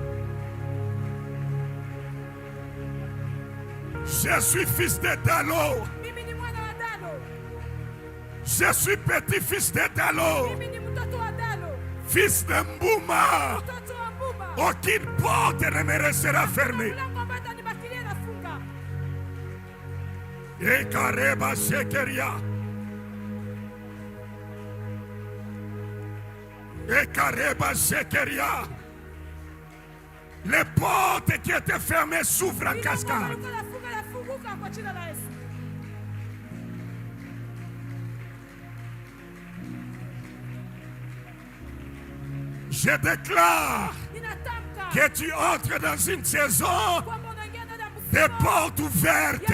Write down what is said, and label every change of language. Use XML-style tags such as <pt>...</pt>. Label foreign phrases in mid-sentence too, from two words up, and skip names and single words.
<fr>Je suis fils de Dalo. Je suis petit-fils de Dalo. Fils de Mbouma. Aucune porte ne me restera fermée. Ekareba shekeria. Ekareba shekeria. Les portes qui étaient fermées s'ouvrent en cascade. Je déclare que tu entres dans une saison de portes ouvertes.</fr>